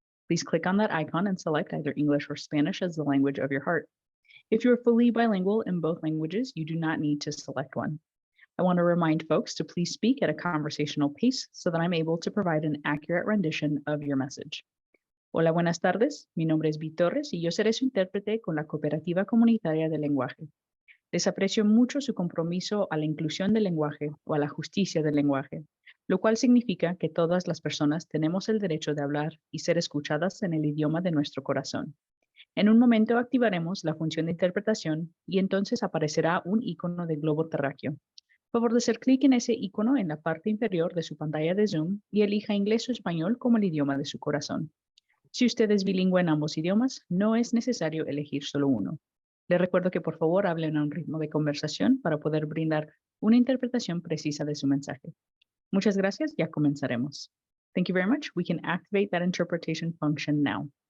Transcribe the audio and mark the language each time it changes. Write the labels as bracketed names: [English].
[English] Please click on that icon and select either English or Spanish as the language of your heart. If you are fully bilingual in both languages, you do not need to select one. I want to remind folks to please speak at a conversational pace so that I'm able to provide an accurate rendition of your message. [Spanish] Hola, buenas tardes. Mi nombre es B. Torres y yo seré su intérprete con la Cooperativa Comunitaria del Lenguaje. Les aprecio mucho su compromiso a la inclusión del lenguaje o a la justicia del lenguaje, lo cual significa que todas las personas tenemos el derecho de hablar y ser escuchadas en el idioma de nuestro corazón. En un momento activaremos la función de interpretación y entonces aparecerá un icono de globo terráqueo. Por favor de hacer clic en ese icono en la parte inferior de su pantalla de Zoom y elija inglés o español como el idioma de su corazón. Si usted es bilingüe en ambos idiomas, no es necesario elegir solo uno. Le recuerdo que por favor hablen a un ritmo de conversación para poder brindar una interpretación precisa de su mensaje. Muchas gracias, ya comenzaremos. [English] Thank you very much. We can activate that interpretation function now.